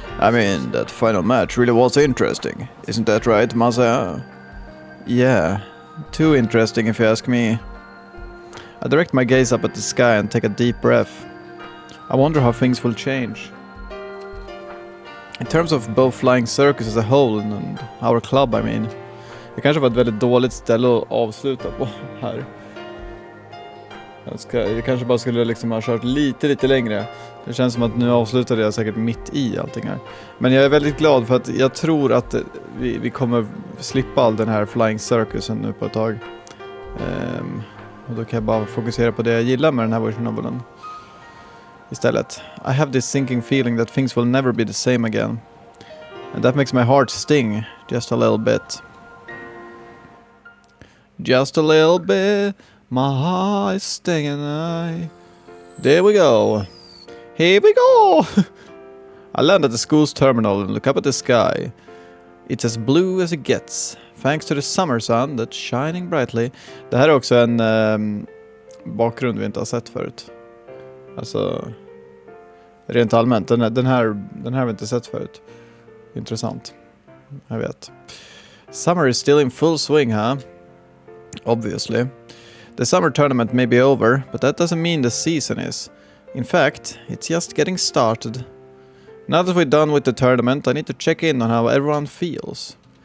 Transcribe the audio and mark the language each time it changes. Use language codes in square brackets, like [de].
[en] I mean, that final match really was interesting. Isn't that right, Masaya? Yeah, too interesting if you ask me. I direct my gaze up at the sky and take a deep breath. I wonder how things will change. In terms of both Flying Circus as a whole and our club, I mean. [sv] Det kanske var ett väldigt dåligt ställe att avsluta på här. Jag kanske bara skulle liksom ha kört lite längre. Det känns som att nu avslutade jag säkert mitt i allting här. Men jag är väldigt glad för att jag tror att vi kommer slippa all den här Flying Circusen nu på ett tag. Och då kan jag bara fokusera på det jag gillar med den här versionen istället. [en] I have this sinking feeling that things will never be the same again. And that makes my heart sting just a little bit. Just a little bit, my heart is stinging. There we go. Here we go! I land at the school's terminal and look up at the sky. It's as blue as it gets, thanks to the summer sun that's shining brightly. [sv] Det här är också en bakgrund vi inte har sett förut. Alltså, rent allmänt, den här har vi inte sett förut. Intressant. Jag vet. [en] Summer is still in full swing, huh? Obviously. The summer tournament may be over, but that doesn't mean the season is. In fact, it's just getting started. Now that we're done with the tournament, I need to check in on how everyone feels.